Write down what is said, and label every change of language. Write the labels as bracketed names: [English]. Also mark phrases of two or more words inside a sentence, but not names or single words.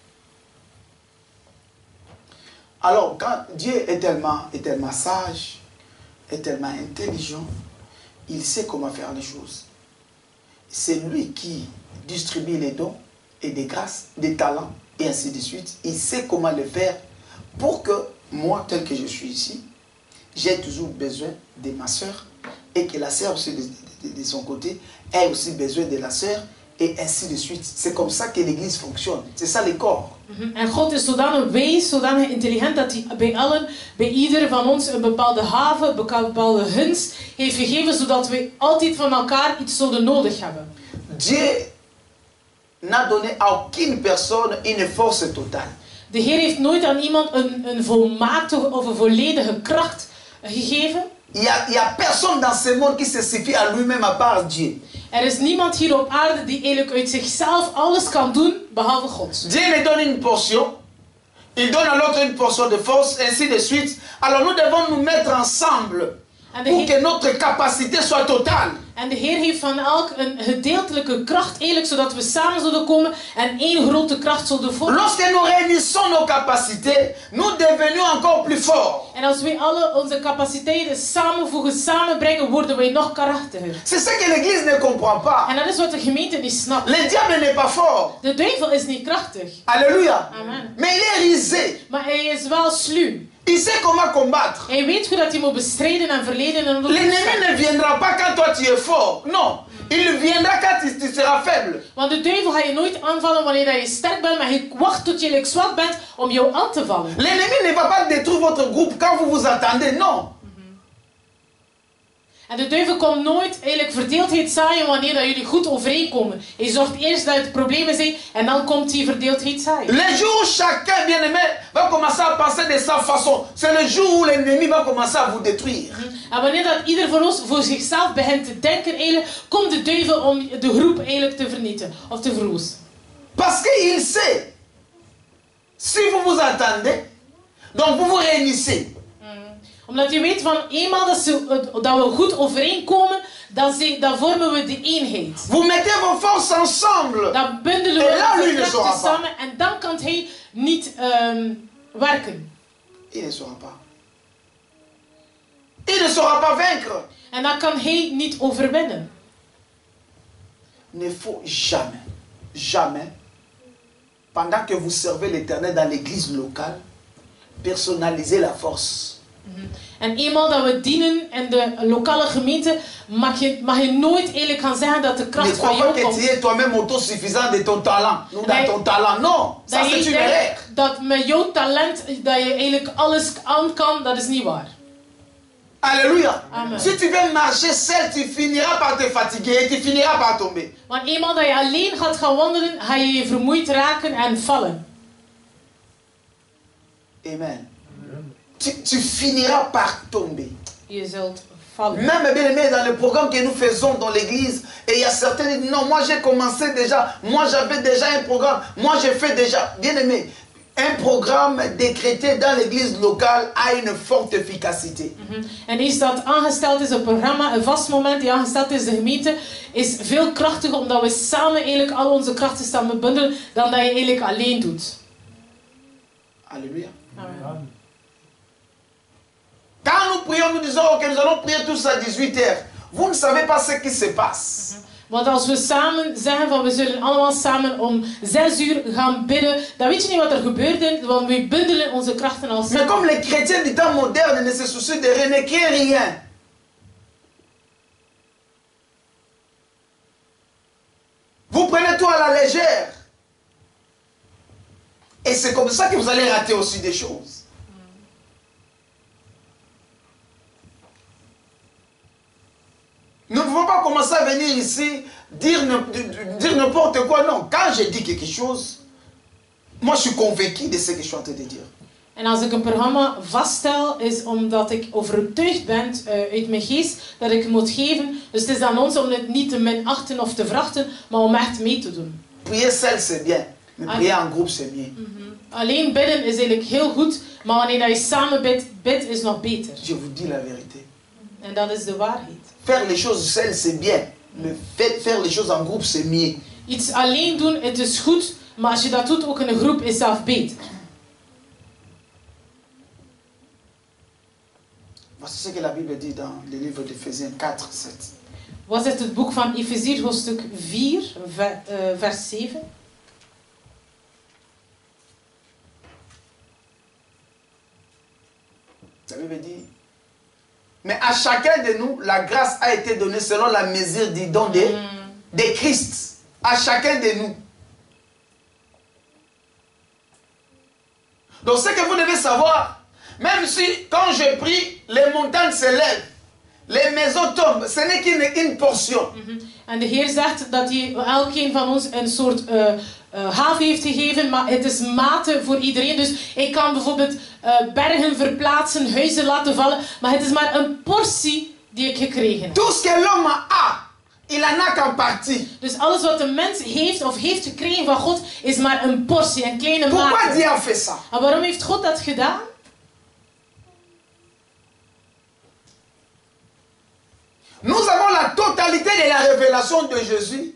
[French] Alors, quand Dieu est tellement sage, est tellement intelligent, il sait comment faire les choses. C'est lui qui distribue les dons et des grâces, des talents, et ainsi de suite. Il sait comment le faire pour que moi, tel que je suis ici, j'ai toujours besoin de ma soeur et que la soeur aussi de son côté ait aussi besoin de la soeur et ainsi de suite. C'est comme ça que l'église fonctionne. C'est ça le corps. [Dutch] En God is zodanig wijs, zodanig intelligent dat hij bij ieder van ons een bepaalde haven, een bepaalde gunst heeft gegeven, zodat we altijd van elkaar iets zullen nodig hebben. [French] Dieu n'a donné à aucune personne une force totale. [Dutch] De Heer heeft nooit aan iemand een volmaakte of een volledige kracht gegeven. [French] Il y a personne dans ce monde qui se suffit à lui-même à part Dieu. [Dutch] Er is niemand hier op aarde die eigenlijk uit zichzelf alles kan doen, behalve God. [French] Dieu lui donne une portion, il donne à l'autre une portion de force, ainsi de suite. Alors nous devons nous mettre ensemble pour que notre capacité soit totale. [Dutch] En de Heer heeft van elk een gedeeltelijke kracht, eigenlijk, zodat we samen zullen komen en één grote kracht zullen vormen. [French] Lorsque nous réunissons nos capacités, nous devenons encore plus forts. [Dutch] En als wij alle onze capaciteiten samenvoegen, samenbrengen, worden wij nog krachtiger. [French] C'est ce que l'église ne comprend pas. [Dutch] En dat is wat de gemeente niet snapt. [French] Le diable n'est pas fort. [Dutch] De duivel is niet krachtig. [French] Alléluia. Amen. Mais il est rusé. [Dutch] Maar hij is wel sluw. [French] Il sait comment combattre. [Dutch] Hij weet hoe dat hij moet bestrijden en verleden en [French] l'ennemi ne viendra pas quand toi tu es fort. Non. Il viendra quand tu seras faible. [Dutch] Want de duivel gaat je nooit aanvallen wanneer je sterk bent, maar hij wacht tot je zwak bent om jou aan te vallen. [French] L'ennemi ne va pas détruire votre groupe quand vous vous attendez. Non. [Dutch] En de duivel komt nooit eigenlijk verdeeldheid zaaien wanneer dat jullie goed overeenkomen. Hij zorgt eerst dat het problemen zijn en dan komt die verdeeldheid zaaien. [French] Le jour où chacun, bien-aimé, va commencer à penser de sa façon, c'est le jour où l'ennemi va commencer à vous détruire. [Dutch] En wanneer dat ieder van ons voor zichzelf begint te denken, eigenlijk, komt de duivel om de groep eigenlijk te vernietigen of te verwoesten. [French] Parce qu'il sait, si vous vous attendez, donc vous vous réunissez. [Dutch] Omdat je weet van eenmaal dat we goed overeenkomen, dan vormen we de eenheid. [French] Vous mettez vos forces ensemble. [Dutch] Dan bundelen we onze krachten samen en dan kan hij niet werken. [French] Il ne saura pas. Il ne saura pas vaincre. [Dutch] En dan kan hij niet overwinnen. [French] Ne faut jamais, pendant que vous servez l'Éternel dans l'église locale, personnaliser la force. [Dutch] En eenmaal dat we dienen in de lokale gemeente, mag je nooit eigenlijk gaan zeggen dat de kracht van jou komt. [French] Tu es toi-même autosuffisant de ton talent. Nous dans ton talent, non. Ça c'est une erreur. [Dutch] Dat met jouw talent dat je eigenlijk alles aan kan, dat is niet waar. [French] Alléluia. Amen. Si tu veux marcher seul, tu finiras par te fatiguer et tu finiras par tomber. [Dutch] Want eenmaal dat je alleen gaat gaan wandelen, ga je je vermoeid raken en vallen. [French] Amen. Tu finiras par tomber. [Dutch] Je zult vallen. [French] Même bien aimé dans le programme que nous faisons dans l'église, et il y a certains qui disent non, moi j'ai commencé déjà, moi j'avais déjà un programme, moi j'ai fait déjà. Bien aimé, un programme décrété dans l'église locale a une forte efficacité. [Dutch] En iets dat aangesteld is, een programma, een vast moment die aangesteld is, de gemeente, is veel krachtiger omdat we samen eigenlijk al onze krachten samen bundelen dan dat je eigenlijk alleen doet. [French] Alléluia. Amen. Quand nous prions, nous disons que nous allons prier tous à 18h. Vous ne savez pas ce qui se passe. [Dutch] Want als we samen zeggen van we zullen allemaal samen om 6 uur gaan bidden, dan weet je niet wat er gebeurt, want we bundelen onze krachten al samen. [French] Mais comme les chrétiens du temps moderne ne se soucient de rien, ne créent rien. Vous prenez tout à la légère. Et c'est comme ça que vous allez rater aussi des choses. Nous ne pouvons pas commencer à venir ici dire n'importe quoi. Non, quand je dis quelque chose, moi je suis convaincu de ce que je suis en train de dire. [Dutch] En als ik een programma vaststel, is omdat ik overtuigd ben uit mijn geest dat ik het moet geven. Dus het is aan ons om het niet te minachten of te verachten, maar om echt mee te doen. [French] Prier seul c'est bien, mais prier en groupe c'est mieux. [Dutch] Alleen bidden is eigenlijk heel goed, maar wanneer je samen bidt is nog beter. [French] Je vous dis la vérité. [Dutch] En dat is de waarheid. [French] Faire les choses seul c'est bien, mais faire les choses en groupe c'est mieux. [Dutch] Iets alleen doen, het is goed, maar als je dat doet ook in een groep, is zelf beter. [French] Voici ce que la Bible dit dans le livre d'Éphésiens 4, 7. [Dutch] Wat zegt het boek van Efeziërs hoofdstuk 4, vers 7? [French] La Bible dit, mais à chacun de nous, la grâce a été donnée selon la mesure du don de Christ. À chacun de nous. Donc ce que vous devez savoir, même si quand je prie, les montagnes se lèvent, les maisons tombent, ce n'est qu'une portion. [Dutch] En de Heer zegt dat hij elkeen van ons een soort haven heeft gegeven, maar het is mate voor iedereen. Dus ik kan bijvoorbeeld bergen verplaatsen, huizen laten vallen, maar het is maar een portie die ik gekregen heb. [French] Tout ce que l'homme a, il en a qu'en partie. [Dutch] Dus alles wat de mens heeft of heeft gekregen van God, is maar een portie, een kleine mate. [French] Pourquoi Dieu a fait ça? [Dutch] En waarom heeft God dat gedaan? [French] Nous avons la totalité de la révélation de Jésus.